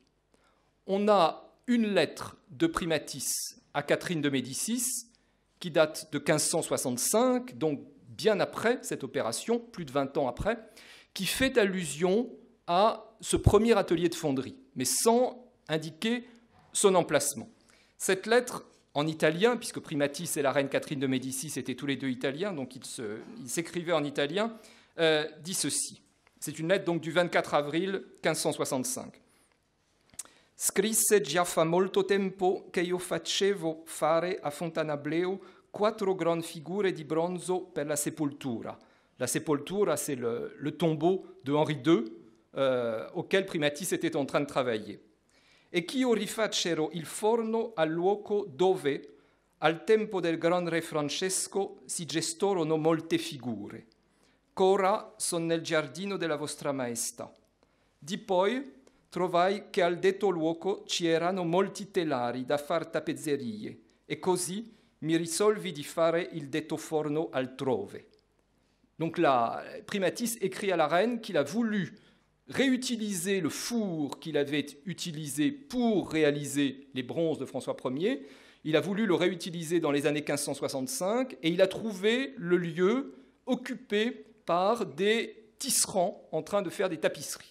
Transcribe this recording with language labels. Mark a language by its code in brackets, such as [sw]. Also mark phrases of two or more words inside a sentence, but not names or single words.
[fr] On a une lettre de Primatis à Catherine de Médicis qui date de 1565, donc bien après cette opération, plus de 20 ans après, qui fait allusion à ce premier atelier de fonderie, mais sans indiquer son emplacement. Cette lettre, en italien, puisque Primatis et la reine Catherine de Médicis étaient tous les deux italiens, donc ils s'écrivaient en italien, dit ceci. C'est une lettre donc du 24 avril 1565. [it] Scrisse già fa molto tempo che io facevo fare a Fontanableo 4 grandi figure di bronzo per la sepoltura. La sepoltura, [fr] c'est le tombeau de Henri II, auquel Primatis était en train de travailler. [it] E ch'io rifacero il forno al luogo dove, al tempo del gran re Francesco, si gestorono molte figure. Qu'ora son nel giardino della vostra maestà. Di poi trovai che al detto luogo ci erano molti telari da far tappezzerie, e così mi risolvi di fare il detto forno altrove. [fr] Donc là, Primatis écrit à la reine qu'il a voulu réutiliser le four qu'il avait utilisé pour réaliser les bronzes de François Ier. Il a voulu le réutiliser dans les années 1565 et il a trouvé le lieu occupé par des tisserands en train de faire des tapisseries.